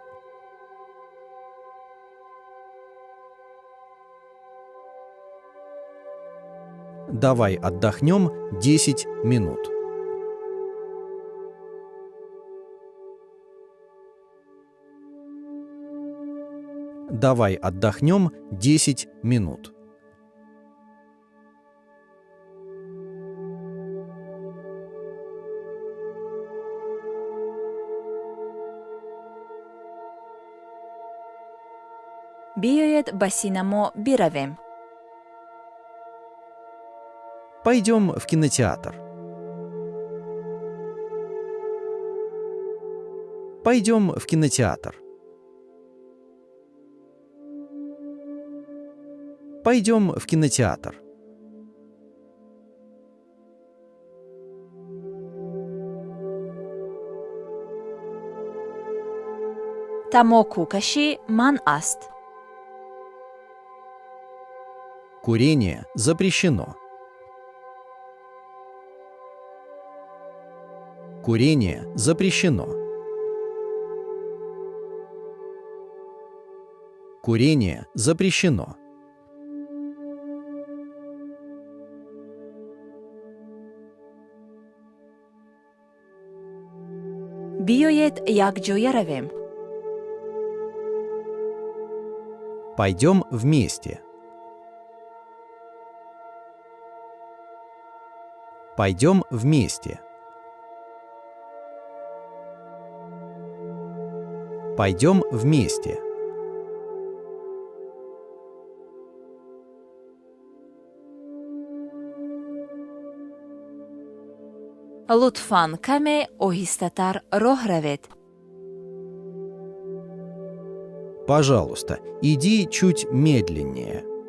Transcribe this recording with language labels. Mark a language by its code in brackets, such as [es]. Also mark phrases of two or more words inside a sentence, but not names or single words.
[ru] Давай отдохнем 10 минут. Давай отдохнем 10 минут. [fa] بیایید به سینما برویم. [ru] Пойдем в кинотеатр. Пойдем в кинотеатр. Пойдем в кинотеатр. [tg] тамоку каши ман аст. [ru] Курение запрещено. Курение запрещено. Курение запрещено. [fa] بیایید یکجایی رویم. [ru] Пойдем вместе. Пойдем вместе. Пойдем вместе. [fa] لطفاً کمی آهسته‌تر راه روید. [ru] Пожалуйста, иди чуть медленнее.